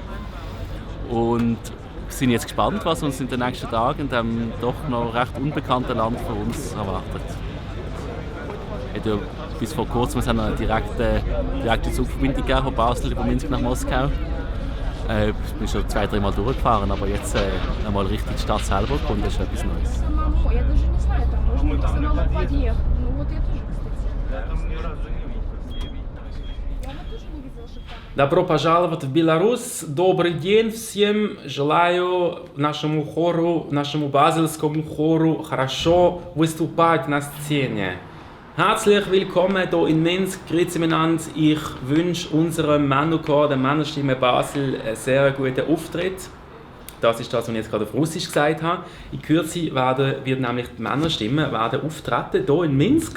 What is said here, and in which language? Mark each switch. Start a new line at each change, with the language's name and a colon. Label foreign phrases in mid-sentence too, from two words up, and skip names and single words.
German: Und sind jetzt gespannt, was uns in den nächsten Tagen in diesem doch noch recht unbekannten Land für uns erwartet. Bis vor kurzem haben wir eine direkte Zugverbindung von Basel über Minsk nach Moskau. Ich bin schon 2-3 Mal durchgefahren, aber jetzt einmal richtig die Stadt selber kommt, das ist etwas Neues.
Russian: Добро пожаловать в Беларусь. Добрый день всем. Желаю нашему хору, нашему базельскому хору хорошо выступать на сцене.
German: Herzlich willkommen hier in Minsk.
Swiss German: Grüezi miteinander.
German: Ich wünsche unserem Männerchor, der Männerstimme Basel, einen sehr guten Auftritt. Das ist das, was ich jetzt gerade auf Russisch gesagt habe. In Kürze wird nämlich die Männerstimme auftreten hier in Minsk.